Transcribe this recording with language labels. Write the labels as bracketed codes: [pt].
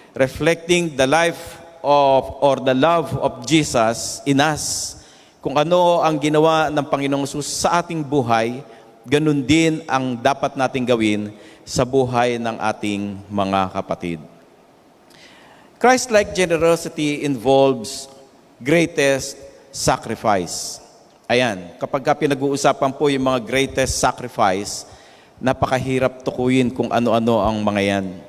[en] Reflecting the life of or the love of Jesus in us, [tl] kung ano ang ginawa ng Panginoong Hesus sa ating buhay, ganun din ang dapat nating gawin sa buhay ng ating mga kapatid. [en] Christ-like generosity involves greatest sacrifice. [tl] Ayan, kapag pinag-uusapan po yung mga greatest sacrifice, napakahirap tukuyin kung ano-ano ang mga yan.